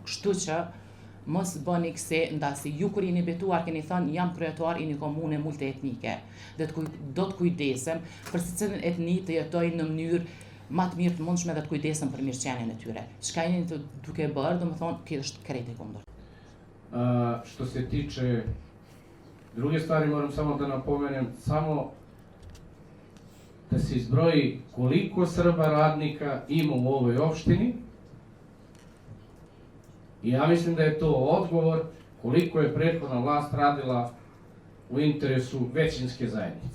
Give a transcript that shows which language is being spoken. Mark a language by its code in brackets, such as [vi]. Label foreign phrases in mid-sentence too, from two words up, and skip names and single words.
[sq] Kështu që mos bëni kse, ndasi ju kur jeni betuar keni thënë jam kryetar i një komune multietnike dhe do të kujdesem për secilën etni të jetojnë në mënyrë më të mirë të mundshme dhe të kujdesem për mirëqenien e tyre. Çka jeni duke bërë, domethënë kjo është krejt e kundërt. [sr] Što se tiče druge stvari, moram samo da napomenem, samo da se izbroji koliko Srba radnika ima u ovoj opštini. I ja mislim da je to odgovor koliko je prethodna vlast radila u interesu većinske zajednice.